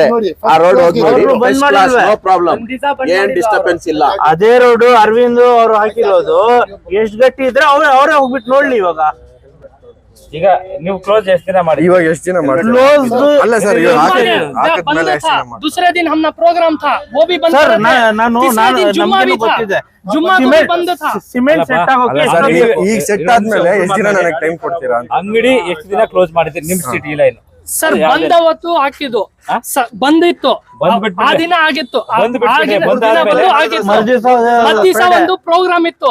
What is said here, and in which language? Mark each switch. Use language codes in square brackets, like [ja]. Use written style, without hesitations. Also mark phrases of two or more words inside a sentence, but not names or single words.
[kn] ಆ ರೋಡ್ ಹೋಗಿ [en] no problem, [kn] ಏನ್ ಡಿಸ್ಟರ್ಬೆನ್ಸ್ ಇಲ್ಲ. ಅದೇ ರೋಡ್ ಅರವಿಂದ್ ಅವ್ರು ಹಾಕಿರೋದು ಎಷ್ಟ್ ಗಟ್ಟಿ ಇದ್ರೆ ಅವರೇ ಹೋಗ್ಬಿಟ್ಟು ನೋಡ್ಲಿ. ಇವಾಗ ಈಗ ನೀವು ಕ್ಲೋಸ್ ಎಷ್ಟು ದಿನ ಮಾಡಿ? ಇವಾಗ ಎಷ್ಟು ದಿನ ಮಾಡಿ? ಅಲ್ಲ ಸರ್, ಹಾಕಿದ್ಮೇಲೆ ಎಷ್ಟು ದಿನ ಮಾಡಿ? [hi] दूसरे दिन हमने प्रोग्राम था, वो भी बंद [kn] ಸರ್. ನಾನು ನಮ್ಗೆ ಗೊತ್ತಿದೆ, [en] cement set [kn] ಆಗೋಕೆ ಈಗ ಸೆಟ್ ಆದ್ಮೇಲೆ ಎಷ್ಟು ದಿನ ನನಗೆ ಟೈಮ್ ಕೊಡ್ತೀರಾ? ಅಂಗಡಿ ಎಷ್ಟು ದಿನ ಕ್ಲೋಸ್ ಮಾಡಿದ್ರಿ ನಿಮ್ [en] city line? [kn] ಸರ್ ಬಂದ ಅವತ್ತು ಹಾಕಿದ್ದು ಬಂದಿತ್ತು, ಆ ದಿನ ಆಗಿತ್ತು. ದಿವಸ ಒಂದು ಪ್ರೋಗ್ರಾಮ್ ಇತ್ತು.